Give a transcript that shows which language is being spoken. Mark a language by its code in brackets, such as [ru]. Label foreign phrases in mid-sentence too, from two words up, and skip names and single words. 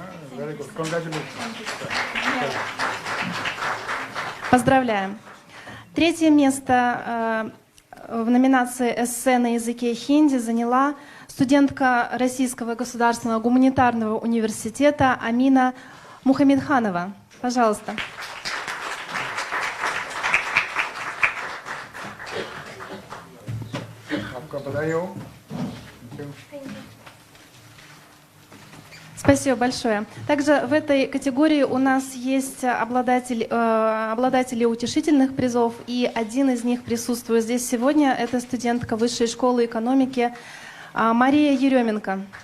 [ru] Поздравляем. Третье место в номинации «Эссе на языке хинди» заняла студентка Российского государственного гуманитарного университета Амина Мухамедханова. Пожалуйста. [hi] आपका बधाई हो। [ru] Спасибо большое. Также в этой категории у нас есть обладатели утешительных призов, и один из них присутствует здесь сегодня. Это студентка Высшей школы экономики Мария Еременко.